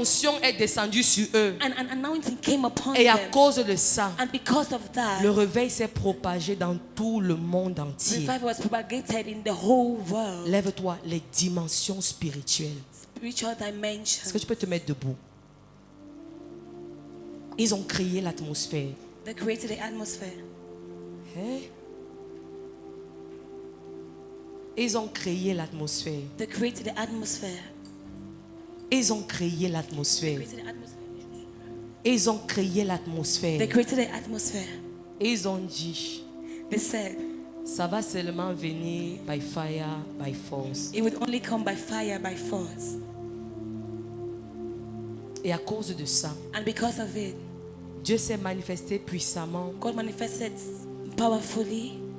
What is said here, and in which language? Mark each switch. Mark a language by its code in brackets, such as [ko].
[fr] onction est descendue sur eux. [en] And an anointing came upon [fr] Et à [en] them. [fr] cause de ça, [en] And because of that, [fr] le réveil s'est propagé dans tout le monde entier. [en] revival was propagated in the whole world. [fr] Lève-toi, les dimensions spirituelles. [en] Spiritual dimension. [fr] Est-ce que tu peux te mettre debout? Ils ont créé l'atmosphère. [en] They created the atmosphere. [fr] Hein? Ils ont créé l'atmosphère. [en] They created the atmosphere. [fr] Ils ont créé l'atmosphère. [en] Created the atmosphere. [fr] Ils ont créé l'atmosphère. [en] They created the atmosphere. [fr] Et ils ont dit, [en] They said, [fr] ça va seulement venir [en] by fire, by force. It would only come by fire, by force. [fr] Et à cause de ça, [en] And because of it, [fr] Dieu s'est manifesté puissamment. [en] God manifested powerfully.